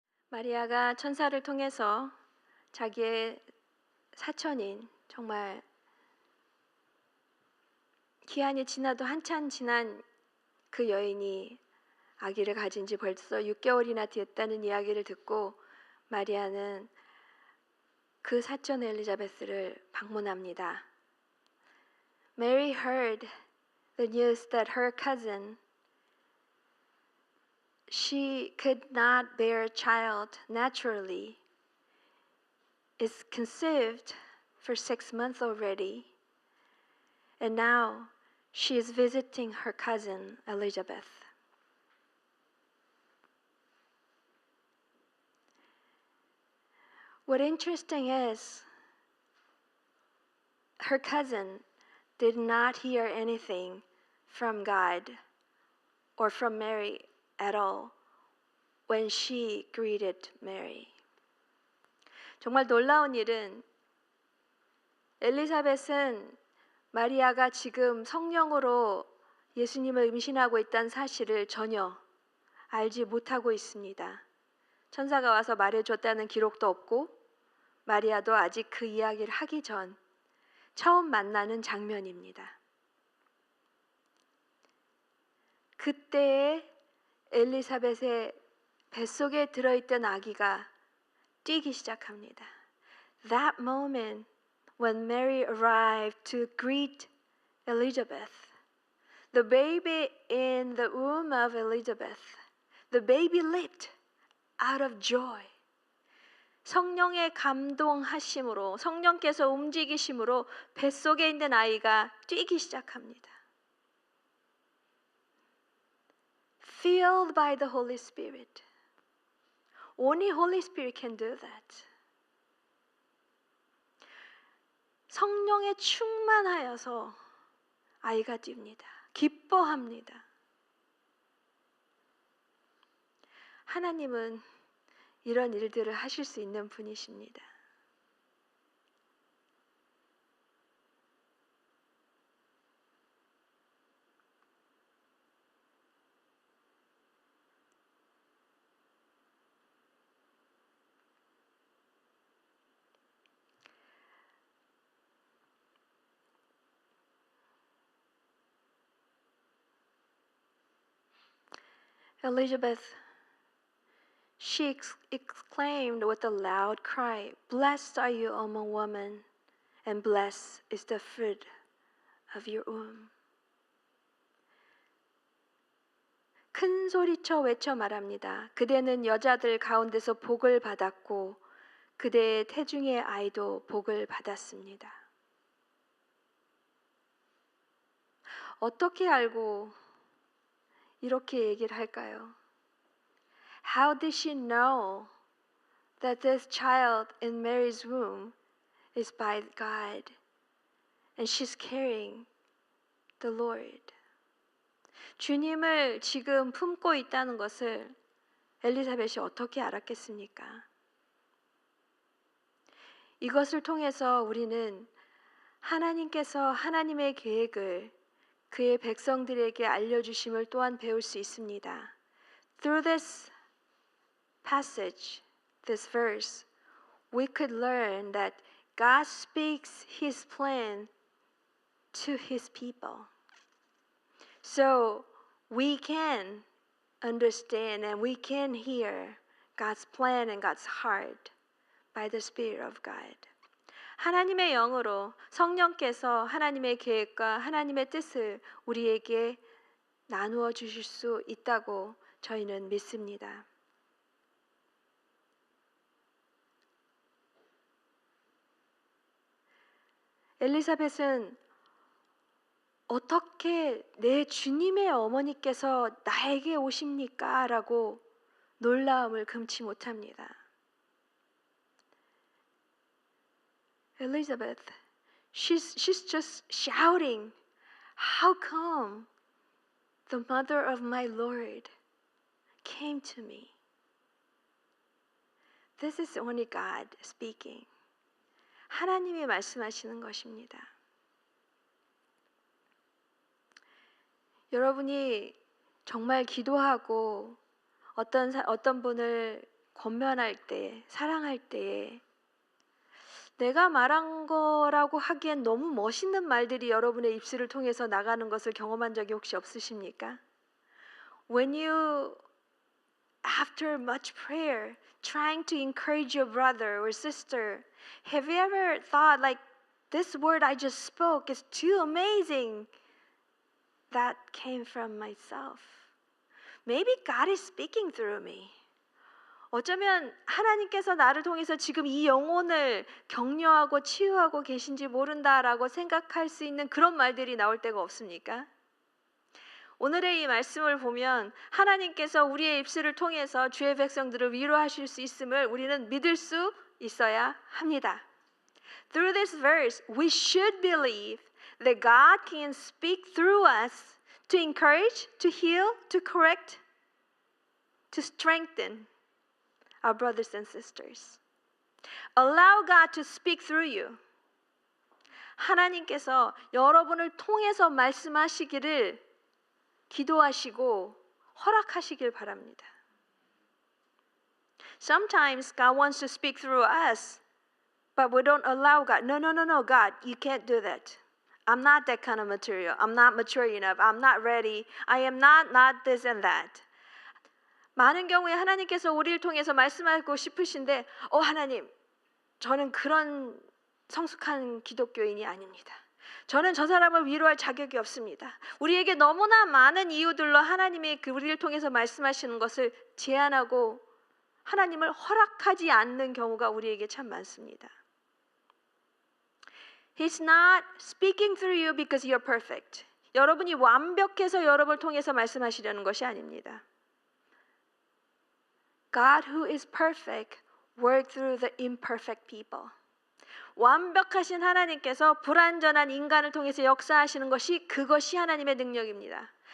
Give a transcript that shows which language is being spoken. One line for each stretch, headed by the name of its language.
Korean: 마리아가 천사를 통해서 자기의 사촌인, 정말 기한이 지나도 한참 지난 그 여인이 아기를 가진 지 벌써 6개월이나 됐다는 이야기를 듣고 마리아는 그 사촌 엘리자베스를 방문합니다.
English: Mary heard the news that her cousin, she could not bear a child naturally, is conceived for 6 months already, and now she is visiting her cousin Elizabeth. What interesting is, her cousin did not hear anything from God or from Mary at all when she greeted Mary.
Korean: 정말 놀라운 일은 엘리사벳은 마리아가 지금 성령으로 예수님을 임신하고 있다는 사실을 전혀 알지 못하고 있습니다. 천사가 와서 말해줬다는 기록도 없고 마리아도 아직 그 이야기를 하기 전 처음 만나는 장면입니다. 그때에 엘리사벳의 뱃속에 들어있던 아기가 뛰기 시작합니다.
English: That moment when Mary arrived to greet Elizabeth, the baby in the womb of Elizabeth, the baby leaped out of joy.
Korean: 성령의 감동하심으로, 성령께서 움직이심으로 뱃속에 있는 아이가 뛰기 시작합니다.
English: Filled by the Holy Spirit. Only Holy Spirit can do that.
Korean: 성령에 충만하여서 아이가 뜁니다. 기뻐합니다. 하나님은 이런 일들을 하실 수 있는 분이십니다.
English: Elizabeth, she exclaimed with a loud cry, "Blessed are you among women, and blessed is the fruit of your womb."
Korean: 큰 소리쳐 외쳐 말합니다. 그대는 여자들 가운데서 복을 받았고 그대의 태중의 아이도 복을 받았습니다. 어떻게 알고 이렇게 얘기를 할까요?
English: How did she know that this child in Mary's womb is by God and she's carrying the Lord?
Korean: 주님을 지금 품고 있다는 것을 엘리사벳이 어떻게 알았겠습니까? 이것을 통해서 우리는 하나님께서 하나님의 계획을 그의 백성들에게 알려주심을 또한 배울 수 있습니다.
English: Through this passage, this verse, we could learn that God speaks His plan to His people. So we can understand and we can hear God's plan and God's heart by the Spirit of God.
Korean: 하나님의 영으로 성령께서 하나님의 계획과 하나님의 뜻을 우리에게 나누어 주실 수 있다고 저희는 믿습니다. 엘리사벳은 어떻게 내 주님의 어머니께서 나에게 오십니까? 라고 놀라움을 금치 못합니다.
English: Elizabeth, she's just shouting, "How come the mother of my Lord came to me?" This is only God speaking.
Korean: 하나님이 말씀하시는 것입니다. 여러분이 정말 기도하고 어떤 분을 권면할 때, 사랑할 때에 내가 말한 거라고 하기엔 너무 멋있는 말들이 여러분의 입술을 통해서 나가는 것을 경험한 적이 혹시 없으십니까?
English: When you, after much prayer, trying to encourage your brother or sister, have you ever thought like, this word I just spoke is too amazing? That came from myself. Maybe God is speaking through me.
Korean: 어쩌면 하나님께서 나를 통해서 지금 이 영혼을 격려하고 치유하고 계신지 모른다라고 생각할 수 있는 그런 말들이 나올 때가 없습니까? 오늘의 이 말씀을 보면 하나님께서 우리의 입술을 통해서 주의 백성들을 위로하실 수 있음을 우리는 믿을 수 있어야 합니다.
English: Through this verse, we should believe that God can speak through us to encourage, to heal, to correct, to strengthen our brothers and sisters. Allow God to speak through you.
Korean: 하나님께서 여러분을 통해서 말씀하시기를 기도하시고 허락하시길 바랍니다.
English: Sometimes God wants to speak through us, but we don't allow God. No, God, you can't do that. I'm not that kind of material. I'm not mature enough. I'm not ready. I am not this and that.
Korean: 많은 경우에 하나님께서 우리를 통해서 말씀하고 싶으신데 하나님, 저는 그런 성숙한 기독교인이 아닙니다. 저는 저 사람을 위로할 자격이 없습니다. 우리에게 너무나 많은 이유들로 하나님이 우리를 통해서 말씀하시는 것을 제한하고 하나님을 허락하지 않는 경우가 우리에게 참 많습니다.
English: He's not speaking through you because you're perfect.
Korean: 여러분이 완벽해서 여러분을 통해서 말씀하시려는 것이 아닙니다.
English: God who is perfect work through the imperfect people.
Korean: 완벽하신 하나님께서 불완전한 인간을 통해서 역사하시는 그것이 하나님의 능력입니다.